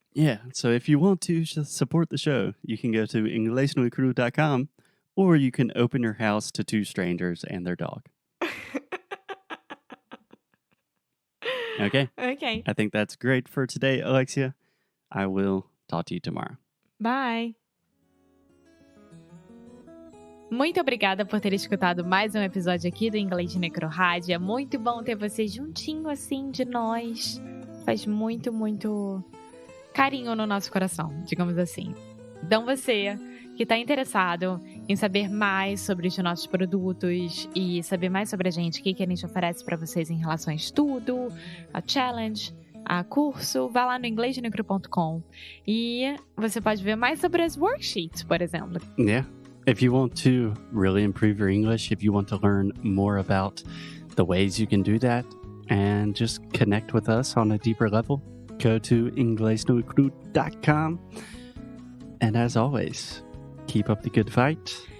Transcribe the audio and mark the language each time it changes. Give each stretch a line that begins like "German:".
English: Yeah, so if you want to just support the show, you can go to inglesnoicru.com, or you can open your house to 2 strangers and their dog. Okay? Okay. I think that's great for today, Alexia. I will talk to you tomorrow. Bye.
Portuguese: Muito obrigada por ter escutado mais um episódio aqui do Inglês de Necrorádio. É muito bom ter você juntinho assim de nós. Faz muito, muito carinho no nosso coração, digamos assim. Então você que está interessado em saber mais sobre os nossos produtos e saber mais sobre a gente, o que a gente oferece para vocês em relação a estudo, a challenge, a curso, vá lá no inglesdenecro.com e você pode ver mais sobre as worksheets, por exemplo.
English: Yeah. If you want to really improve your English, if you want to learn more about the ways you can do that and just connect with us on a deeper level, go to inglesnoicru.com. And as always, keep up the good fight.